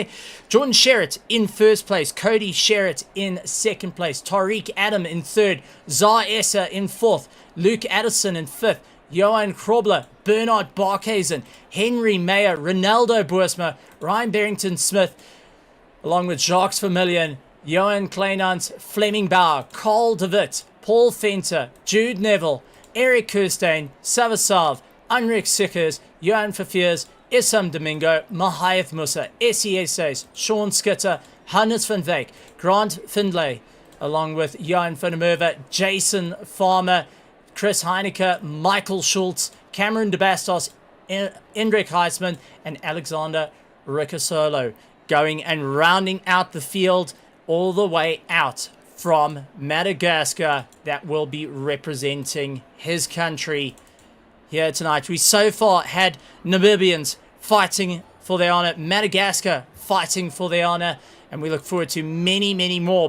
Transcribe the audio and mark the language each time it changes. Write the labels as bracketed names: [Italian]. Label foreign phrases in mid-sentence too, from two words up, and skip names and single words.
[English] Jordan Sherritt in first place, Cody Sherritt in second place, Tariq Adam in third, Zaessa in fourth, Luke Addison in fifth, Johan Krobler, Bernard Barkhuizen, Henry Mayer, Ronaldo Boersma, Ryan Barrington-Smith, along with Jacques Vermillion, Johan Kleinans, Fleming Bauer, Carl de Witt, Paul Fenter, Jude Neville, Eric Kirstein, Savasav, Unrik Sikkers, Johan Verveers, Issam Domingo, Mahayath Musa, Essieses, Sean Skitter, Hannes van Wyk, Grant Findlay, along with Johan van der Merwe, Jason Farmer, Chris Heineke, Michael Schultz, Cameron de Bastos, Indrek Heisman, and Alexander Ricasolo, going and rounding out the field all the way out from Madagascar, that will be representing his country here tonight. We so far had Namibians fighting for their honor, Madagascar fighting for their honor, and we look forward to many, many more.